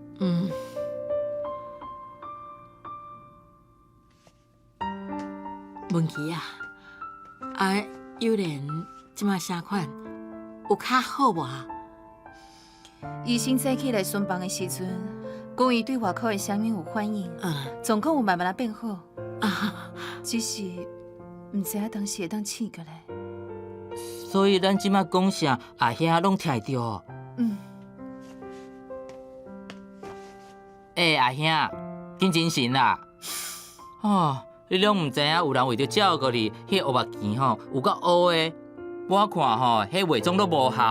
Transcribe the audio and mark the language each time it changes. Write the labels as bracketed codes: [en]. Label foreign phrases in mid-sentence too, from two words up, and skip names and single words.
[nan] 文琪啊，幼莲即马啥款？有较好无？医生早起来巡房的时阵，讲伊对外口的声音有反应，状况有慢慢变好。只是唔知影当时会当醒过来。所以咱即马讲啥，阿兄拢听得到。阿兄，紧精神啦！你拢唔知影有人为着照顾你，迄黑目镜吼有够乌的，我看吼迄化妆都无效。